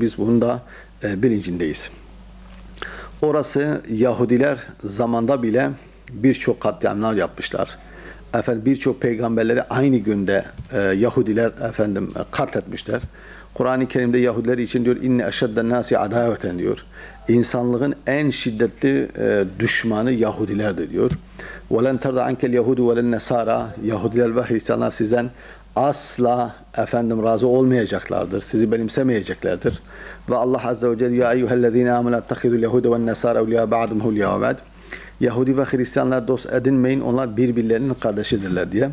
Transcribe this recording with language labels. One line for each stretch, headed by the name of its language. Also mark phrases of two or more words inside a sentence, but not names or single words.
Turkish: Biz bunun da bilincindeyiz. Orası Yahudiler zamanda bile birçok katliamlar yapmışlar. Birçok peygamberleri aynı günde Yahudiler katletmişler. Kur'an-ı Kerim'de Yahudiler için diyor
Arabic: إن أشد الناس عداوة
Turkish: diyor. İnsanlığın en şiddetli düşmanı Yahudilerdir diyor.
Arabic: وَلَنْ تَرْضَ عَنْكَ الْيَهُودُ وَلَنْ نَسَارَ
Turkish: Yahudiler ve Hristiyanlar sizden asla efendim razı olmayacaklardır. Sizi benimsemeyeceklerdir. Ve
Arabic: Allah عز وجل يا أيها الذين آمنوا اتخذوا اليهود والنصارى أولياء بعضهم أولياء بعض.
Turkish: Yahudi ve Hristiyanlar dost edinmeyin. Onlar birbirlerinin kardeşidirler diye.